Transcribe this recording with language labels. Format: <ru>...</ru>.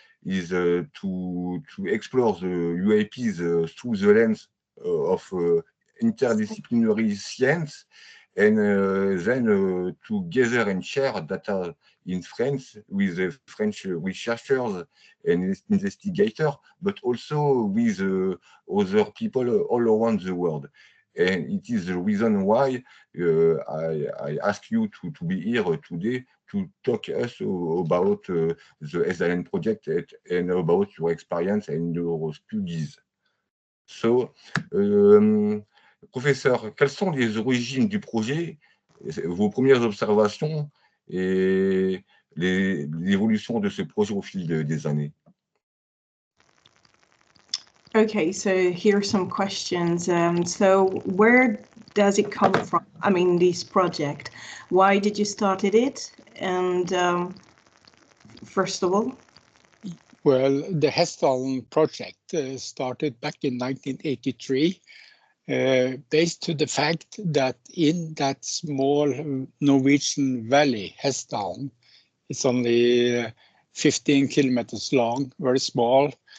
<en>Is to explore the UAPs through the lens of interdisciplinary science, and then to gather and share data in France with French researchers and investigators, but also with other people all around the world. And it is the reason why I ask you to be here today to talk us about the Hessdalen project and about your experience and your studies.</en> <fr>So, professeur, quelles sont les origines du projet, vos premières observations et l'évolution de ce projet au fil des années?</fr> <en>Okay, so here are some questions. So where does it come from? I mean, this project. Why did you started it? And first of all, Well, the Hessdalen project started back in 1983, based to the fact that in that small Norwegian valley, Hessdalen, it's only 15 kilometers long, very small.</en>